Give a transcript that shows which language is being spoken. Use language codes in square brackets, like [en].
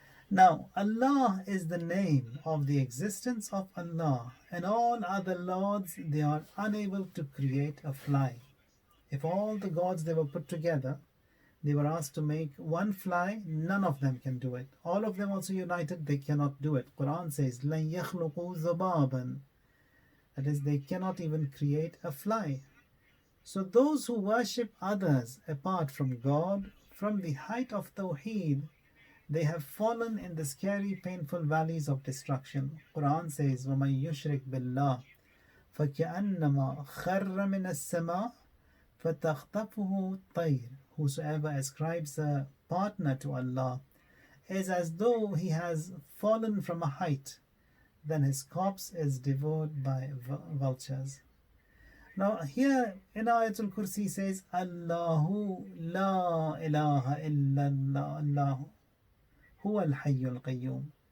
[en] Now, Allah is the name of the existence of Allah, and all other lords, they are unable to create a fly. If all the gods they were put together, they were asked to make one fly, none of them can do it. All of them also united, they cannot do it. Quran says, [ar] لَن يَخْلُقُوا ذُبَابًا. [en] That is, they cannot even create a fly. So those who worship others apart from God, from the height of Tawheed, they have fallen in the scary, painful valleys of destruction. Quran says, [ar] وَمَن يُشْرِكْ بِاللَّهِ فَكَأَنَّمَا خَرَّ مِنَ السَّمَاءِ فَتَخْطَفُهُ الطَّيْرُ. [en] Whosoever ascribes a partner to Allah is as though he has fallen from a height, then his corpse is devoured by vultures. Now here in Ayat Al-Kursi says, [ar] Allahu la ilaha illallah, Allahu huwa al-hayyul qayyum.